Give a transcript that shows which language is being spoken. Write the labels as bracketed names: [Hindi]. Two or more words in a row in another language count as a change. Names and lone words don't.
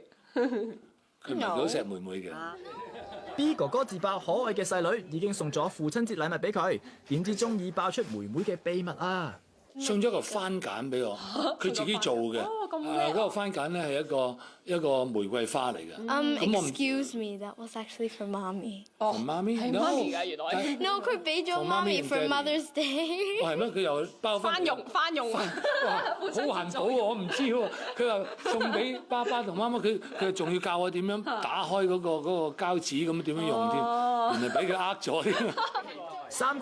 [Cantonese] 佢唔係好錫妹妹嘅。 B 哥哥自爆可愛嘅細女已經送咗父親節禮物俾佢，點知中意爆出妹妹嘅秘密啊！送咗個番梘俾我，佢自己做嘅。嗰個番梘咧係一個玫瑰花嚟嘅。 [English] Excuse me， that was actually for mommy。 [Cantonese] 哦，媽咪係媽咪㗎原來。 No， 佢俾咗媽咪 [English] for Mother's Day。 [Cantonese] 哦係咩？佢又包翻用。哇，好環保喎！我唔知喎。佢話送俾爸爸同媽媽，佢仲要教我點樣打開嗰個膠紙咁點樣用添，原來俾佢呃咗添。